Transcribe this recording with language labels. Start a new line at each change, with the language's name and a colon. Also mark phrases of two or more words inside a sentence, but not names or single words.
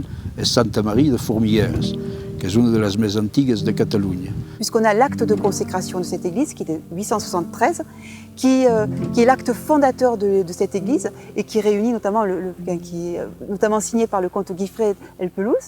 Catalan: és Santa Maria de Formigueres, que és una de les més antigues de Catalunya.
French: Puisqu'on a l'acte de consécration de cette église qui est de 873, qui est l'acte fondateur de cette église et qui réunit notamment, qui est notamment signé par le comte Guifré El Pelouse.